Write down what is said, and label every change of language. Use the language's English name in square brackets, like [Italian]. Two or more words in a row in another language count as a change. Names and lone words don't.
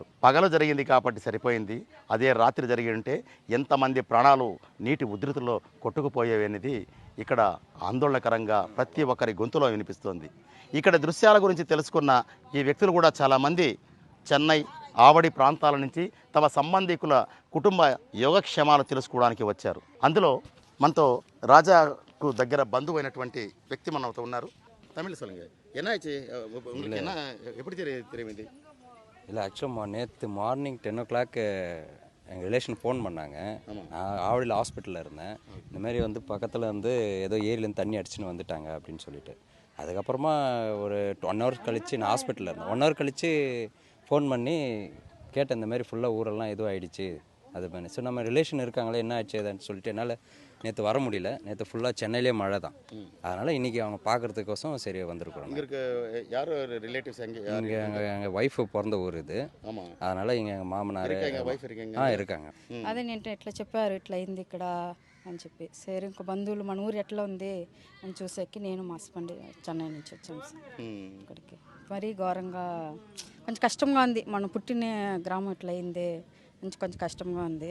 [Telugu] పగలు జరిగింది కాబట్టి సరిపోయింది, అదే రాత్రి జరిగి ఉంటే ఎంతమంది ప్రాణాలు నీటి ఉధృతిలో కొట్టుకుపోయేవి అనేది ఇక్కడ ఆందోళనకరంగా ప్రతి ఒక్కరి గొంతులో వినిపిస్తోంది. ఇక్కడ దృశ్యాల గురించి తెలుసుకున్న ఈ వ్యక్తులు కూడా చాలామంది చెన్నై, ఆవడి ప్రాంతాల నుంచి తమ సంబంధికుల కుటుంబ యోగక్షేమాలు తెలుసుకోవడానికి వచ్చారు. అందులో మనతో రాజాకు దగ్గర బంధువైనటువంటి వ్యక్తి మనతో ఉన్నారు. [Tamil] தமிழ் சொல்லுங்க. என்ன ஆச்சு உங்களுக்கு? என்ன எப்படி தெரியுது? இல்லை ஆக்சுவலாக நேற்று மார்னிங் 10 o'clock எங்கள் ரிலேஷன் ஃபோன் பண்ணாங்க. நான் ஆவடியில் ஹாஸ்பிட்டலில் இருந்தேன். இந்தமாரி வந்து பக்கத்தில் வந்து ஏதோ ஏரியிலேருந்து தண்ணி அடிச்சுன்னு வந்துட்டாங்க அப்படின்னு சொல்லிட்டு, அதுக்கப்புறமா ஒரு 1 hour கழித்து நான் ஹாஸ்பிட்டலில் இருந்தேன். 1 hour கழித்து ஃபோன் பண்ணி கேட்டேன், இந்தமாரி ஃபுல்லாக ஊரெல்லாம் எதுவும் ஆகிடுச்சு அது பண்ணி. ஸோ நம்ம ரிலேஷன் இருக்காங்களே என்ன ஆச்சு அதுன்னு சொல்லிட்டு என்னால் நேற்று வர முடியல. நேற்று ஃபுல்லாக சென்னையிலே மழை தான், அதனால் இன்றைக்கி அவங்க பார்க்குறதுக்கோசம் சரி வந்திருக்கிறோம். இங்கே யார் ரிலேட்டிவ்ஸ்? இங்கே எங்கள் ஒய்ஃபு பிறந்த ஊர் இது, அதனால் இங்கே எங்கள் மாமனார் இருக்காங்க. [Telugu] అదే నేను ఎట్లా చెప్పారు ఇట్లా అయింది ఇక్కడ అని చెప్పి, సరే ఇంకో బంధువులు మన ఊరు ఎట్లా ఉంది అని చూసాకి నేను మా హస్బెండ్ చెన్నై నుంచి వచ్చాము సార్ ఇక్కడికి. మరీ ఘోరంగా కొంచెం కష్టంగా ఉంది, మనం పుట్టిన గ్రామం ఇట్లా అయింది కొంచెం కష్టంగా ఉంది.